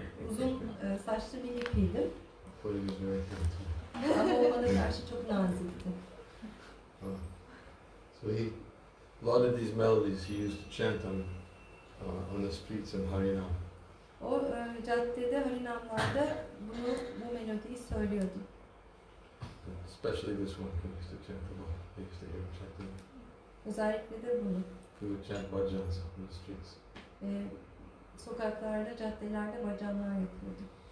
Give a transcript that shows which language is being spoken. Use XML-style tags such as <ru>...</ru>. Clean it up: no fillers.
<tr>uzun saçlı bir hippiydim.</tr> <en>But he was very kind too.</en> <tr>Ama o bana karşı çok nazikti.</tr> <en>So a lot of these melodies he used to chant on the streets in Harinam.</en> <tr>O caddede, Harinamlarda bu melodiyi söylüyordu.</tr> <en>Especially this one, he used to chant a lot. He used to hear him chanting.</en> <tr>Özellikle de bunu.</tr> <en>He would chant bhajans on the streets.</en> <tr>Sokaklarda, caddelerde bacanlar yapıyordu.</tr>